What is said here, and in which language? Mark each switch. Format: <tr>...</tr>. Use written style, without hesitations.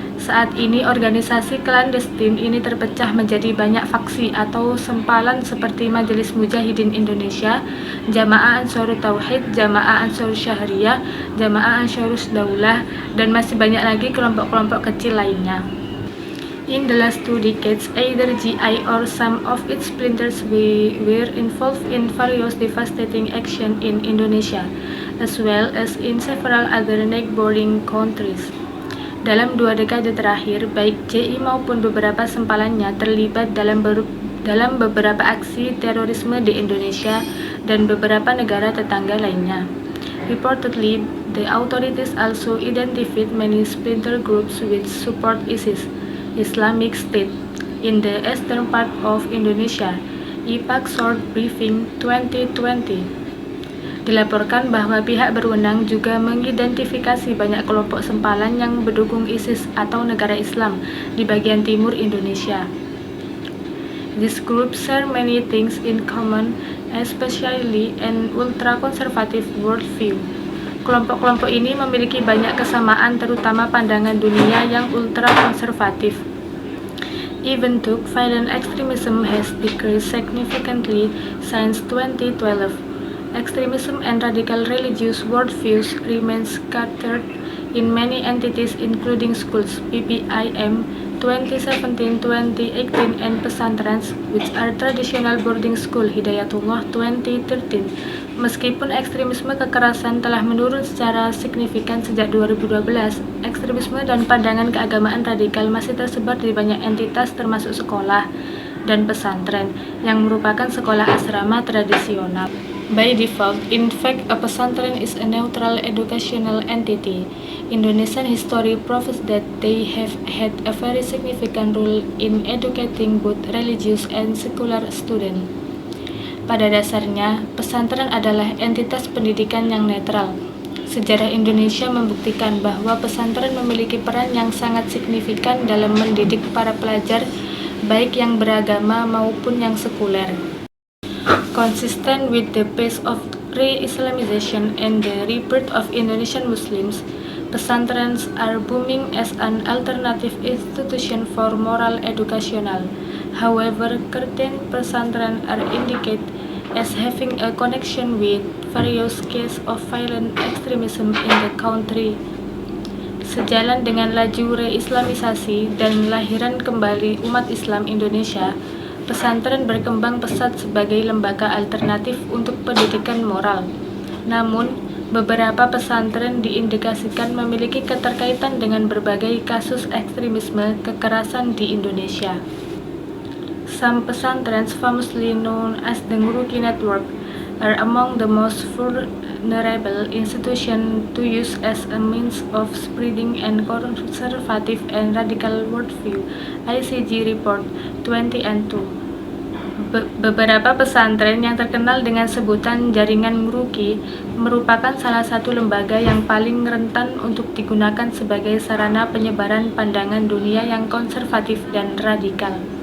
<id>Saat ini organisasi klandestin ini terpecah menjadi banyak faksi atau sempalan seperti Majelis Mujahidin Indonesia, Jamaah Ansarut Tauhid, Jamaah Ansarut Syahriyah, Jamaah Ansarut Daulah, dan masih banyak lagi kelompok-kelompok kecil lainnya.</id> <en>In the last 2 decades, either GI or some of its splinters were involved in various devastating actions in Indonesia, as well as in several other neighboring countries.</en> <id>Dalam 2 dekade terakhir, baik JI maupun beberapa sempalannya terlibat dalam beberapa aksi terorisme di Indonesia dan beberapa negara tetangga lainnya.</id> <en>Reportedly, the authorities also identified many splinter groups which support ISIS, Islamic State, in the eastern part of Indonesia. IPAC Short Briefing 2020.</en> <id>Dilaporkan bahwa pihak berwenang juga mengidentifikasi banyak kelompok sempalan yang mendukung ISIS atau negara Islam di bagian timur Indonesia.</id> <en>These groups share many things in common, especially an ultra-conservative worldview.</en> <id>Kelompok-kelompok ini memiliki banyak kesamaan, terutama pandangan dunia yang ultra-konservatif.</id> <en>Even though violent extremism has decreased significantly since 2012, extremism and radical religious worldviews remain scattered in many entities including schools, PPIM 2017-2018, and pesantrens, which are traditional boarding school, Hidayatullah 2013.</en> <id>Meskipun ekstremisme kekerasan telah menurun secara signifikan sejak 2012, ekstremisme dan pandangan keagamaan radikal masih tersebar di banyak entitas termasuk sekolah dan pesantren yang merupakan sekolah asrama tradisional.</id> <en>By default, in fact, a pesantren is a neutral educational entity. Indonesian history proves that they have had a very significant role in educating both religious and secular students.</en> <id>Pada dasarnya, pesantren adalah entitas pendidikan yang netral. Sejarah Indonesia membuktikan bahwa pesantren memiliki peran yang sangat signifikan dalam mendidik para pelajar, baik yang beragama maupun yang sekuler.</id> <en>Consistent with the pace of re-Islamization and the rebirth of Indonesian Muslims, pesantrens are booming as an alternative institution for moral educational. However, certain pesantren are indicated as having a connection with various cases of violent extremism in the country.</en> <id>Sejalan dengan laju re-Islamisasi dan lahiran kembali umat Islam Indonesia, pesantren berkembang pesat sebagai lembaga alternatif untuk pendidikan moral. Namun, beberapa pesantren diindikasikan memiliki keterkaitan dengan berbagai kasus ekstremisme kekerasan di Indonesia.</id> <en>Some pesantrens, famously known as the Nguruki Network, are among the most vulnerable institutions to use as a means of spreading an conservative and radical worldview.</en> <id>ICG Report 2002. Beberapa pesantren yang terkenal dengan sebutan Jaringan Nguruki merupakan salah satu lembaga yang paling rentan untuk digunakan sebagai sarana penyebaran pandangan dunia yang konservatif dan radikal.</id>